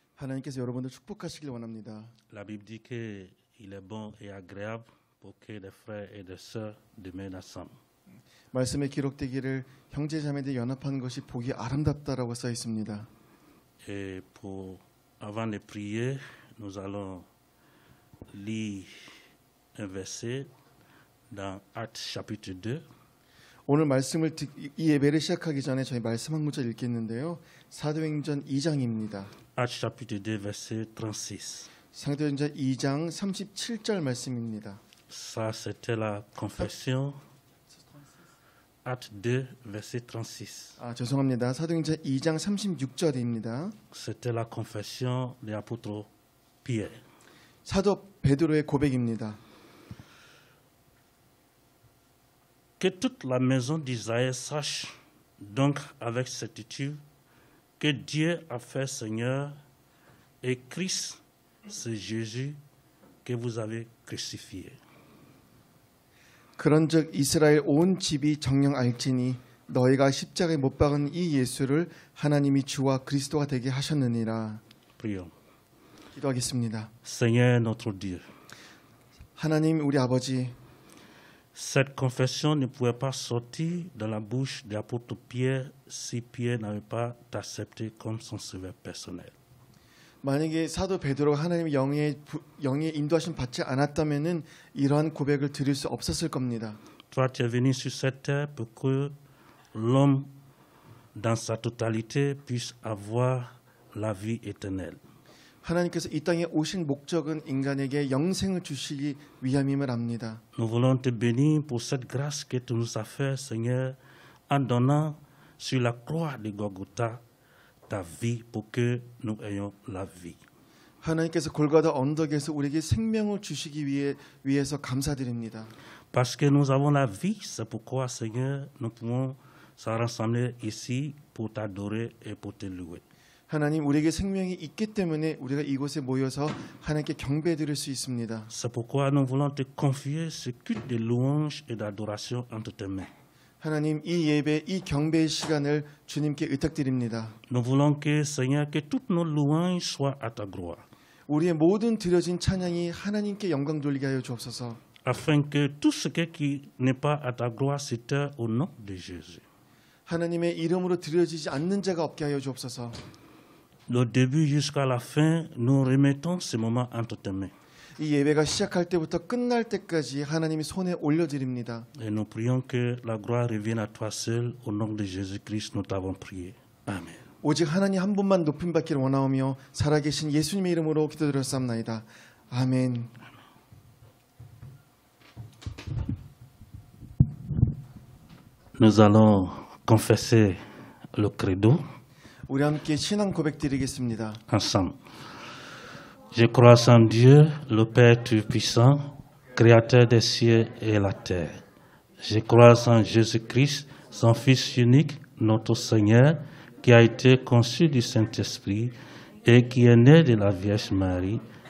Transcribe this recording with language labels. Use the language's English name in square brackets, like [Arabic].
[Korean] 하나님께서 여러분들 축복하시길 원합니다. [French] La Bible dit qu'il est bon et agréable pour que des frères et des sœurs demeurent ensemble. [Korean] 말씀에 기록되기를 형제자매들 연합하는 것이 보기 아름답다라고 써 있습니다. [French] Et avant de prier, nous allons lire un verset dans Actes chapitre 2. [Korean] 오늘 말씀을 이 예배를 시작하기 전에 저희 말씀 한 구절 읽겠는데요. 사도행전 2장입니다. [French] Actes chapitre 2, verset 36. [Korean] 사도행전 2장 37절 말씀입니다. [French] Ça, c'était la confession. Actes 2, verset 36. [Korean] 죄송합니다. 사도행전 2장 36절입니다. [French] C'était la confession de l'apôtre Pierre. [Korean] 사도 베드로의 고백입니다. [French] Que toute la maison d'Israël sache donc avec certitude que Dieu a fait Seigneur et Christ, c'est Jésus que vous avez crucifié. [Korean] 그런즉 이스라엘 온 집이 정녕 알지니 너희가 십자가에 못 박은 이 예수를 하나님이 주와 그리스도가 되게 하셨느니라. [French] Prions. [Korean] 기도하겠습니다. [French] Seigneur notre Dieu, [Korean] 하나님 우리 아버지, [French] cette confession ne pouvait pas sortir dans la bouche de l'apôtre Pierre si Pierre n'avait pas accepté comme son sauveur personnel. [Korean] 만약에 사도 베드로가 하나님의 영의 인도하심 받지 않았다면은 이러한 고백을 드릴 수 없었을 겁니다. [French] Toi, tu es venu sur cette terre pour que l'homme, dans sa totalité, puisse avoir la vie éternelle. [Korean] 하나님께서 이 땅에 오신 목적은 인간에게 영생을 주시기 위함임을 압니다. [French] Nous voulons te bénir pour cette grâce que tu nous as fait, Seigneur, en donnant sur la croix de Golgotha ta vie pour que nous ayons la vie. [Korean] 하나님께서 골고다 언덕에서 우리에게 생명을 주시기 위해서 감사드립니다. [French] Parce que nous avons la vie, c'est pourquoi, Seigneur, nous pouvons se rassembler ici pour t'adorer et pour te louer. [Korean] 하나님, 우리에게 생명이 있기 때문에 우리가 이곳에 모여서 하나님께 경배드릴 수 있습니다. [French] C'est pourquoi nous voulons te confier ce culte de louange et d'adoration entre tes mains. [Korean] 하나님, 이 예배, 이 경배의 시간을 주님께 의탁드립니다. [French] Nous voulons que, Seigneur, que toutes nos louanges soient à ta gloire. [Korean] 우리의 모든 드려진 찬양이 하나님께 영광 돌리게 하여 주옵소서. [French] Afin que tout ce qui n'est pas à ta gloire s'éteint au nom de Jésus. [Korean] 하나님의 이름으로 드려지지 않는 자가 없게 하여 주옵소서. [French] Le début jusqu'à la fin, nous remettons ce moment entre tes mains. [Korean] 이 예배가 시작할 때부터 끝날 때까지 하나님의 손에 올려드립니다. [French] Et nous prions que la gloire revienne à toi seul. Au nom de Jésus-Christ, nous t'avons prié. Amen. [Korean] 오직 하나님 한 분만 높임 받기를 원하오며 살아계신 예수님의 이름으로 기도드렸사옵나이다. 아멘. [French] Nous allons confesser le credo [Korean] 우리 함께 신앙 고백 드리겠습니다. [French] ensemble. Je crois en Dieu, le Père Tout-Puissant, Créateur des cieux et la terre. Je crois en Jésus-Christ, son Fils unique, notre Seigneur, qui a été conçu du Saint-Esprit et qui est né de la Vierge Marie.